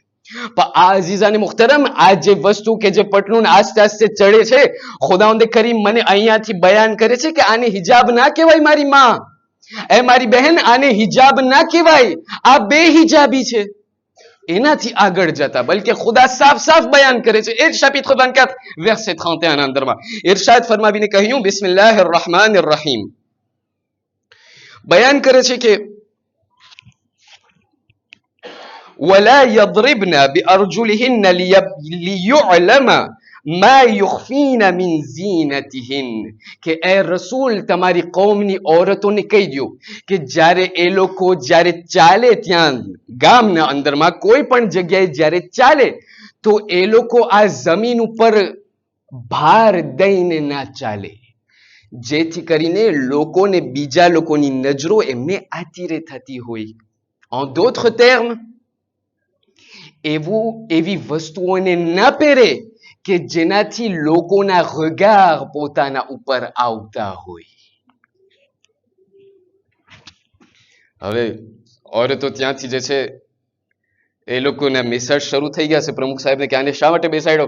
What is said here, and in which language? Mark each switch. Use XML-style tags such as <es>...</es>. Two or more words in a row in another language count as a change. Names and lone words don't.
<gu>પણ આ અઝીઝાને મુહતરમ, આ જે વસ્તુ કે જે પટલુન આસ્તે આસ્તે ચડે છે, ખુદાવંદ કરીમ મને અહીંયાથી બયાન કરે છે કે આને હિજાબ ના કહેવાય મારી માં, એ મારી બહેન, આને હિજાબ ના કહેવાય, આ બેહિજાબી છે. એનાથી આગળ જતા, બલકે ખુદા સાફ સાફ બયાન કરે છે. એ જ chapitre 24 verset 31 ના અંદરમાં ઇરશાદ ફરમાવીને કહ્યું,</gu> <ar>بسم الله الرحمن الرحيم,</ar> <gu>બયાન કરે છે કે</gu> <ar>ولا يضربن بأرجلهن ليعلم ما يخفين من زينتهن,</ar> <gu>કે એ રસૂલ તમારી કૌમની ઔરતોને કહી દો કે જ્યારે એ લોકો જ્યારે ચાલે ત્યાં ગામના અંદરમાં કોઈ પણ જગ્યાએ જ્યારે ચાલે તો એ લોકો આ જમીન ઉપર ભાર દઈને ના ચાલે, જેથી કરીને લોકોને બીજા લોકોની નજરો એમને આતીરે થતી હોય.</gu> <fr>En d'autres termes,</fr> <gu>એવી વસ્તુઓને ન પહેરે કે જેનાથી લોકોના regard પોતાના ઉપર આવતા હોય. હવે ઓરતો ત્યાંથી જે છે એ લોકોના મેસેજ શરૂ થઈ ગયા છે પ્રમુખ સાહેબને કે આને શા માટે બેસાડ્યો.</gu>